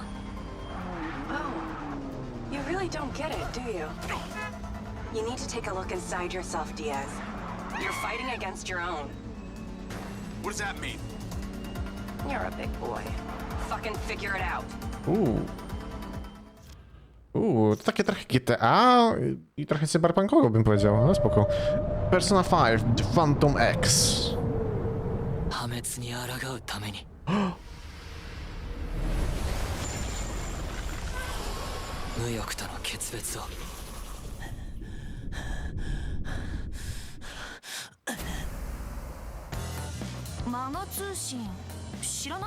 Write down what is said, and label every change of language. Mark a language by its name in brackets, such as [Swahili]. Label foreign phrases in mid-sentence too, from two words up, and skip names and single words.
[English] Oh, you really don't get it, do you? You need to take a look inside yourself, Diaz. You're fighting against your own. What does that mean? You're a big boy. Fucking figure it out. [Polish] To takie trochę GTA i trochę cyberpunkowo bym powiedział, no spoko. Persona 5, The Phantom X. [Japanese] 破滅に抗うために無欲との決別をマガ通信知らない？